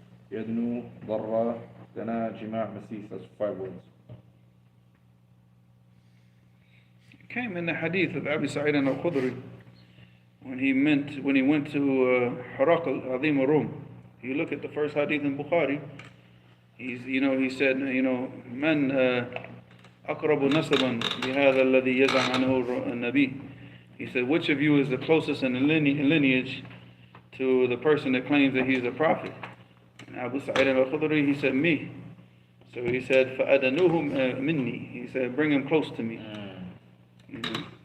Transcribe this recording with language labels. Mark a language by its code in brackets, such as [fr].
[en] Yadnu, darra, dana, jima', masis. That's 5 words. It came in the hadith of Abi Sa'id al-Khudri when he went to Herakl, Azim al-Rum. You look at the first hadith in Bukhari. He said, [ar] من أقرب نسبا بهذا الذي يزعم عنه النبي. [en] He said, which of you is the closest in the lineage to the person that claims that he's a prophet? And Abu Sa'id al-Khudri, he said, me. So he said, [ar] فَأَدَنُوهُمْ minni. [en] He said, bring him close to me. Mhm.